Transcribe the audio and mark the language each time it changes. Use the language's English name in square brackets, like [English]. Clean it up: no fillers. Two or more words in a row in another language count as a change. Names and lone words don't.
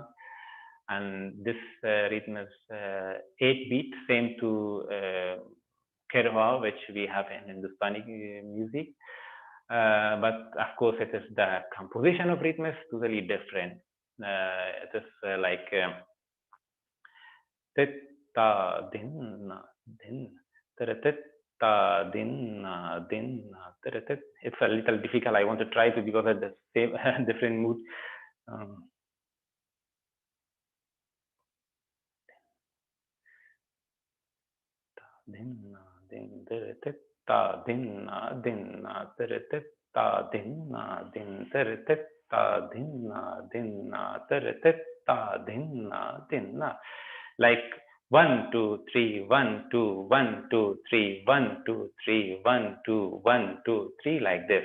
[English] And this rhythm is 8-beat, same to Kerwa, which we have in Hindustani music. But of course, it is the composition of rhythm is totally different. It is like titta din din titta din din. It's a little difficult. I want to try to because of the same different mood. Din din ta din din ta din din ta din din ta din din, like 1 2 3 1 2 1 2 3 1 2 3 1 2 1 2 3, like this.